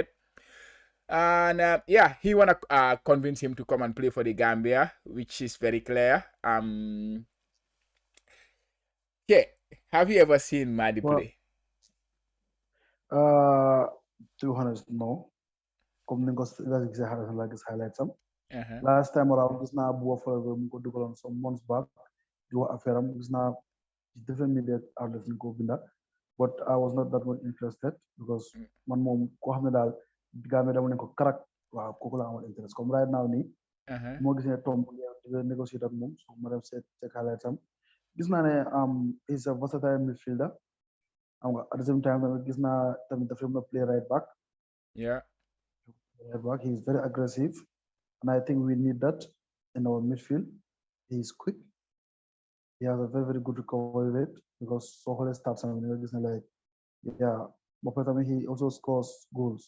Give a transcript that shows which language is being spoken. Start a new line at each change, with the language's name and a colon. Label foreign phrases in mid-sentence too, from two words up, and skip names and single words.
English: And he wanna convince him to come and play for the Gambia, which is very clear. Have you ever seen Mahdi play? To be honest, no.
Wolof: Comme ni nga highlights am.
English: Last time around,
Wolof: gis naa bu fa ko dugaloon
English: some months back
Wolof: di wax affaire am gis naa
English: different media outlets
Wolof: ñu ko binda but
English: I was not that much interested because
Wolof: man moom koo xam ne daal Gambia dama ne ko karak waaw kooku la amoon interest comme
English: right now
Wolof: nii moo gis ne Tom di négocier ak moom so ma dem seet check highlights am gis naa ne
English: is a versatile midfielder
Wolof: xam nga
English: at the same time
Wolof: tamit gis naa tamit dafa mën a
English: play right back he is very aggressive and I think we need that in our midfield. He is quick. He has a very, very good recovery rate because Sohole starts and like, yeah, but he also scores goals.